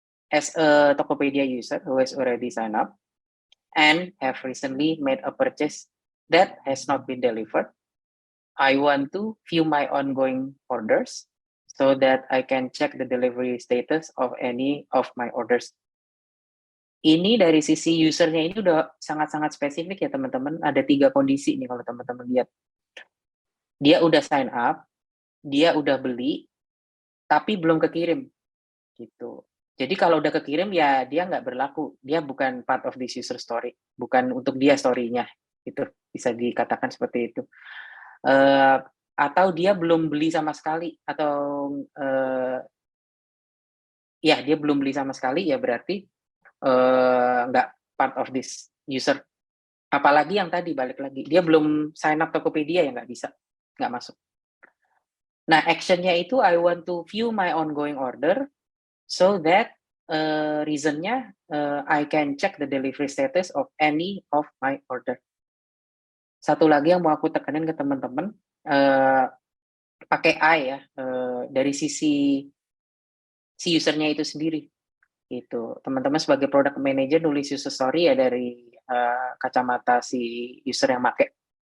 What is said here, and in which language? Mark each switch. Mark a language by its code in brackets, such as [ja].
[en] As a Tokopedia user who has already signed up and have recently made a purchase that has not been delivered, I want to view my ongoing orders so that I can check the delivery status of any of my orders. [id] Ini dari sisi usernya ini udah sangat-sangat spesifik ya teman-teman. Ada 3 kondisi nih kalau teman-teman lihat. Dia udah sign up, dia udah beli, tapi belum kekirim gitu. Jadi kalau udah kekirim ya dia nggak berlaku, dia bukan [en] part of this user story, [id] bukan untuk dia story-nya, itu bisa dikatakan seperti itu. Atau dia belum beli sama sekali, atau ya dia belum beli sama sekali ya berarti nggak [en] part of this user. [id] Apalagi yang tadi balik lagi, dia belum sign up Tokopedia ya nggak bisa, nggak masuk. Nah actionnya itu [en] I want to view my ongoing order so that reason-nya, I can check the delivery status of any of my order. [id] Satu lagi yang mau aku tekenin ke teman-teman, pakai I ya, dari sisi si user-nya itu sendiri, gitu. Teman-teman sebagai product manager nulis user story ya dari, kacamata si user yang make.